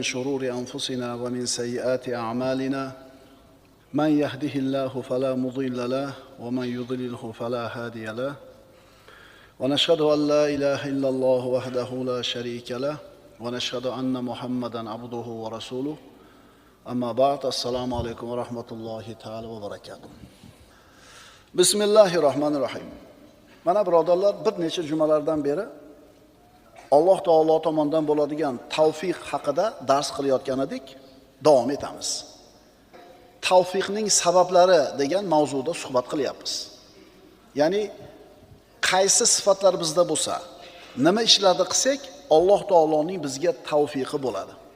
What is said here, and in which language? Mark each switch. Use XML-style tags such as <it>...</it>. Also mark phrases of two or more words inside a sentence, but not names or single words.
<ar>شرور أنفسنا ومن سيئات أعمالنا من يهده الله فلا مضل له ومن يضلله فلا هادي له ونشهد أن لا إله إلا الله وحده لا شريك له ونشهد أن محمدا عبده ورسوله أما بعد السلام عليكم ورحمة الله تعالى وبركاته Bismillahirrahmanirrahim.</ar> <uz>Mana birodarlar, bir necha jumalardan beri Alloh taolo tomonidan bo'ladigan tavfiq haqida dars qilayotgan edik. Davom etamiz. Tavfiqning sabablari degan mavzuda suhbat qilyapmiz. Ya'ni qaysi sifatlar bizda bo'lsa, nima ishlarni qilsak, Alloh taoloning bizga tavfiqi bo'ladi.</uz>